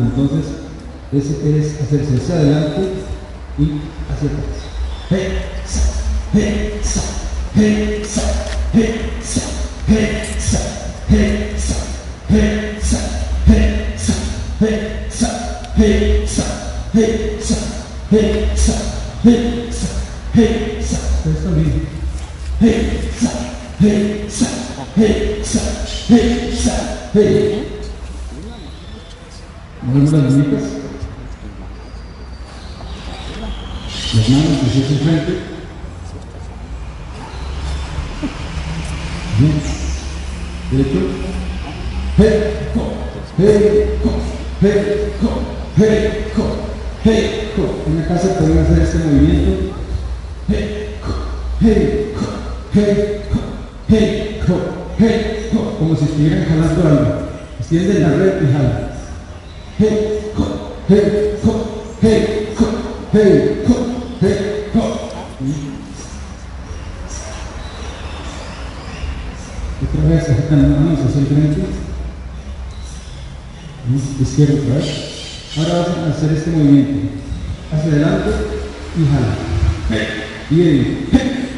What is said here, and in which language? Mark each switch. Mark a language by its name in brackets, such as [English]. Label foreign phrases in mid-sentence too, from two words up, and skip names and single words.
[Spanish] Entonces, ese es hacerse hacia adelante y hacia atrás. Hey, sa, hey, sa, hey, sa, hey, sa, hey, sa, hey, sa, hey, sa, hey, sa, hey, sa, hey, sa, hey, sa, hey, sa, hey, sa. Está bien. Hey, sa, hey, sa, hey, sa, hey, sa, hey. Movemos las manitas. Las manos hacia el frente. Bien. Derecho. Hey, co, hey, co, hey, co, hey, co, hey, co. En la casa pueden hacer este movimiento. Hey, co, hey, co, hey, co, hey, co, hey, co. Como si estuvieran jalando algo. Extienden la red y jalan. Hey, co, hey, co, hey, co, hey, co, hey, co. Otra vez agitan las manos hacia el frente. Izquierda otra vez. Ahora vamos a hacer este movimiento. Hacia adelante y jala. Y ahí.